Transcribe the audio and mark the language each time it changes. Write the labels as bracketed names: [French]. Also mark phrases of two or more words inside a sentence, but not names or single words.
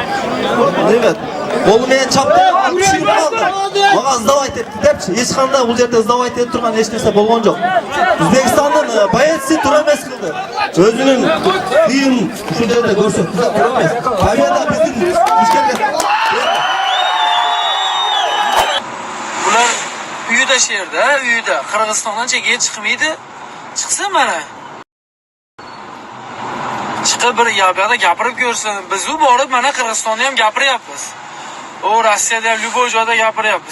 [Turkish] Evet. [Kyrgyz] Колу менен чапты, түшүрүп калды. Мага сдавать этти депчи. Эч кандай бул жерде сдавать этип турган эч нерсе болгон жок. Өзбекстандын боеци туура эмес кылды. Өзүнүн кийин ушул жерде көрсөттү, туура эмес. Победа биздин мушкерге. [Uzbek] Bular uyida sherda, uyida. Qirg'izistondan chekka chiqmaydi. Chiqsa mana. Chiqib bir yoqda gapirib ko'rsin. Biz u borib mana Qirg'izistonda ham gapiryapmiz. O Rossiyada ham любой joyda gapiryapmiz.